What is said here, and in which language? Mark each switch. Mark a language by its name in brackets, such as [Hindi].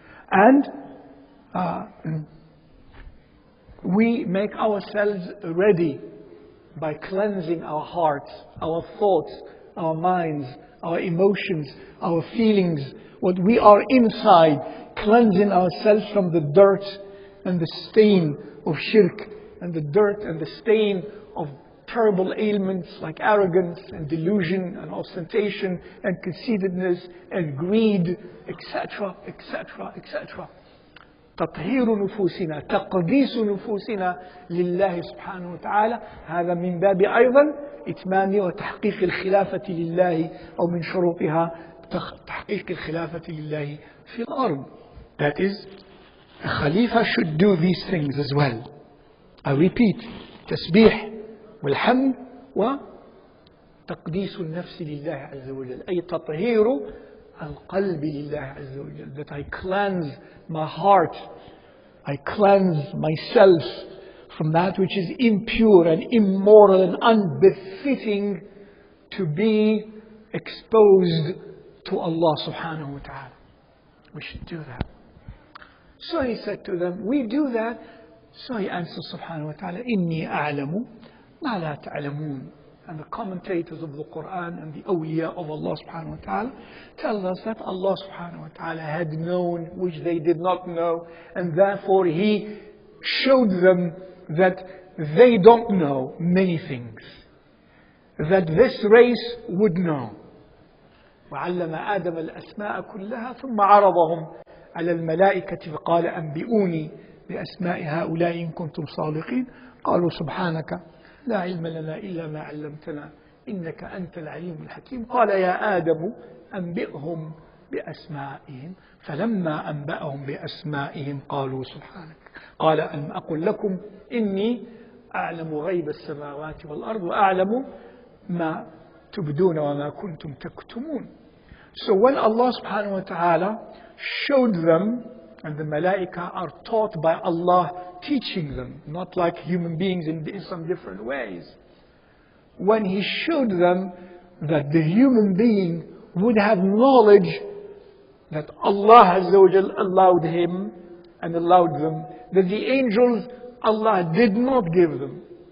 [English] And we make ourselves ready by cleansing our hearts, our thoughts, our minds, our emotions, our feelings, what we are inside, cleansing ourselves from the dirt and the stain of shirk, and the dirt and the stain of terrible ailments like arrogance and delusion and ostentation and conceitedness and greed, etc., etc., etc. [Arabic] تطهير نفوسنا، تقديس نفوسنا لله سبحانه وتعالى. هذا من باب أيضا إتمام وتحقيق الخلافة لله، أو من شروطها تحقيق الخلافة لله في الأرض. [English] That is, a Khalifa should do these things as well. I repeat, [Arabic] تسبيح والحمد وتقديس النفس لله عز وجل، أي تطهير القلب لله عز وجل. [English] That I cleanse my heart, I cleanse myself from that which is impure and immoral and unbefitting to be exposed to Allah subhanahu wa ta'ala. We should do that. So he said to them, we do that. So he answered subhanahu wa ta'ala, [Arabic] إِنِّي أَعْلَمُ مَا لَا تَعْلَمُونَ. [English] And the commentators of the Quran and the awliya of Allah subhanahu wa ta'ala tell us that Allah subhanahu wa ta'ala had known which they did not know, and therefore He showed them that they don't know many things, that this race would know. [Arabic] وعلم آدم الأسماء كلها ثم عرضهم على الملائكة فقال أنبئوني بأسماء هؤلاء إن كنتم صادقين قالوا سبحانك لا علم لنا إلا ما علمتنا إنك أنت العليم الحكيم قال يا آدم أنبئهم بأسمائهم فلما أنبأهم بأسمائهم قالوا سبحانك قال ألم أقل لكم إني أعلم غيب السماوات والأرض وأعلم ما تبدون وما كنتم تكتمون. [English] So when Allah subhanahu wa ta'ala showed them, and the malaika are taught by Allah teaching them, not like human beings in some different ways. When He showed them that the human being would have knowledge that Allah Azza wa Jal allowed him and allowed them, that the angels Allah did not give them.